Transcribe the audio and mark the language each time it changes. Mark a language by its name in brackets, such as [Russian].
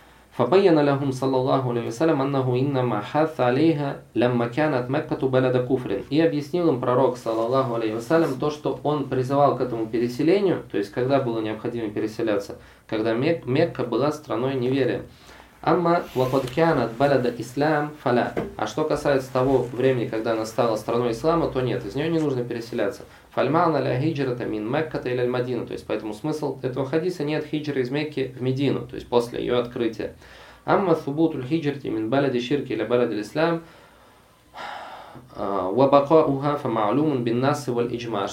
[Arabic] فَبَيَّنَ لَهُمْ صَلَّى اللَّهُ عَلَيْهِ وَسَلَّمَ أَنَّهُ إِنَّمَا حَثَّ عَلَيْهَا لَمَّا كَانَتْ مَكَّةُ بَلَدَ كُفْرٍ. [Russian] И объяснил им пророк, саллаллаху алейхи ва саллям, то, что он призывал к этому переселению, то есть когда было необходимо переселяться, когда Мекка была страной неверия. [Arabic] Амма وَقَدْ كَانَتْ بَلَدَ إِسْلَامٍ فَلَا. [Russian] А что касается того времени, когда она стала страной ислама, то нет, из нее не нужно переселяться. [Arabic] فَالْمَعْنَ لَا هِجْرَةَ مِنْ مَكَّةَ إِلَى الْمَدِينَةِ. [Russian] То есть, поэтому смысл этого хадиса нет хиджры из Мекки в Медину, то есть после ее открытия. [Arabic] أَمَّا ثُبُوتُ الْهِجْرَةِ مِنْ بَلَدِ شِرْكِ إِلَى بَلَدِ الْإِسْلَامِ وَبَقَاؤُهَا فَمَعْلُومٌ بِالنَّاسِ وَالْإِجْمَاعِ.